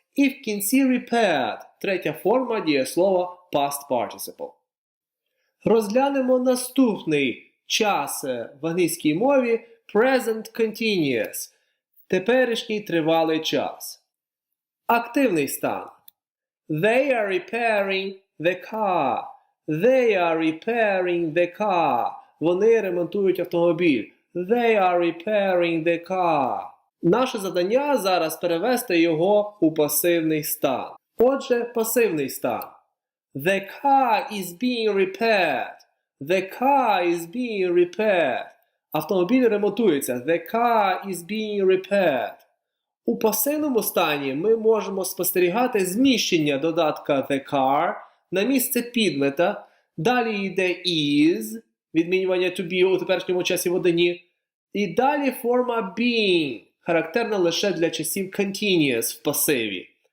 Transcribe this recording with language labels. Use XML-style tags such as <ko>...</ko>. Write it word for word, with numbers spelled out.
<uk>І в кінці repaired, третя форма дієслова past participle. Розглянемо наступний час в англійській мові present continuous. Теперішній тривалий час. Активний стан.</uk> <en>They are repairing the car. They are repairing the car.</en> <uk>Вони ремонтують автомобіль.</uk> <en>They are repairing the car.</en> <uk>Наше завдання зараз перевести його у пасивний стан. Отже, пасивний стан.</uk> <en>The car is being repaired. The car is being repaired.</en> <uk>Автомобіль ремонтується.</uk> <en>The car is being repaired.</en> <uk>У пасивному стані ми можемо спостерігати зміщення додатка the car на місце підмета. Далі йде is, відмінювання to be у теперішньому часі в одині. І далі форма being, характерна лише для часів continuous в пасиві.</uk>